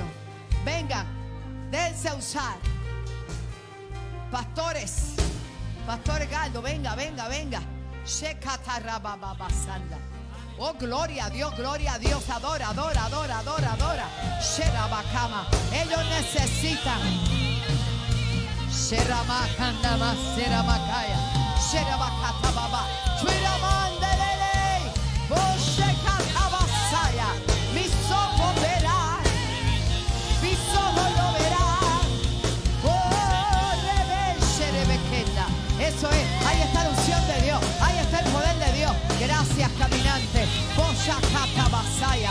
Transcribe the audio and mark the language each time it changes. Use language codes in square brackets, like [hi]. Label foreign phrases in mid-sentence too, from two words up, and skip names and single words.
[es] Vengan, déjense usar. Pastores, Pastor Galdo, venga, venga, venga. Shekatarabababasanda. Oh, gloria a Dios, gloria a Dios. Adora, adora, adora, adora, adora. Sherabakama. Ellos necesitan. Sheramakandama, Sheramakaya. Sherabakatababa. Shiramandelele. Oh, Shekatabasaya. Mis ojos verán. Mis ojos lo verán. Oh, Rebe, Sherebekenda. Eso es. Ahí está la unción de Dios. Ahí está el poder de Dios. Gracias, caminante. Boshakatabasaya.